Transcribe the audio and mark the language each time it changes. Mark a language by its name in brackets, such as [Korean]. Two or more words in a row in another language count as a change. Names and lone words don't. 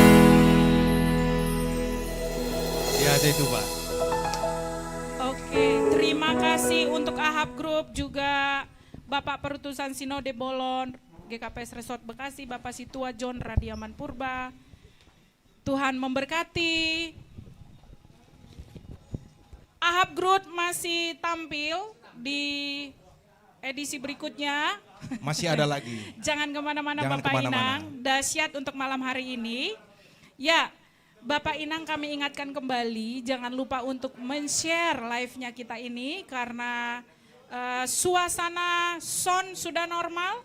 [Indonesian] Ya itu Pak. Terima kasih untuk Ahab Group, juga Bapak Perutusan Sinode Bolon, GKPS Resort Bekasi, Bapak Situa John Radiaman Purba. Tuhan memberkati. Ahab Group masih tampil di edisi berikutnya. Masih ada lagi. Jangan kemana-mana Jangan Bapak kemana-mana. Inang, dahsyat untuk malam hari ini. Ya, Bapak Inang kami ingatkan kembali, jangan lupa untuk men-share live-nya kita ini karena suasana sound sudah normal.